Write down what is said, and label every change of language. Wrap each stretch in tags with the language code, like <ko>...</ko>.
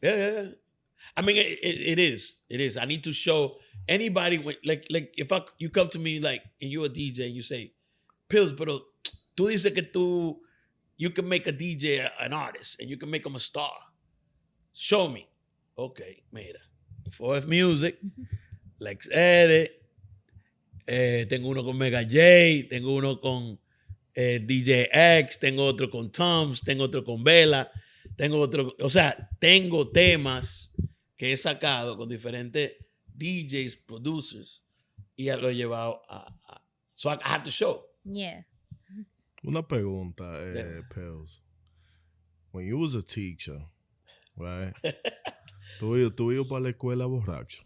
<en>Yeah. I mean, it is. It is. I need to show anybody, like if you come to me like, and you're a DJ and you say, Pillz,</en> <es>pero tú dices que</es> <en>you can make a DJ an artist and you can make him a star. Show me. Okay, mira.</en> <es>4F Music, Lex Edit, tengo uno con Mega J, tengo uno con DJ X, tengo otro con Toms, tengo otro con Vela, tengo temas que he sacado con diferentes DJs, producers, y lo he llevado</es> <en>so I have to show. Yeah.</en> <es>Una pregunta, Pillz.</es> <en>When you was a teacher, right?</en> <es>Tú ibas para la escuela borracho.</es>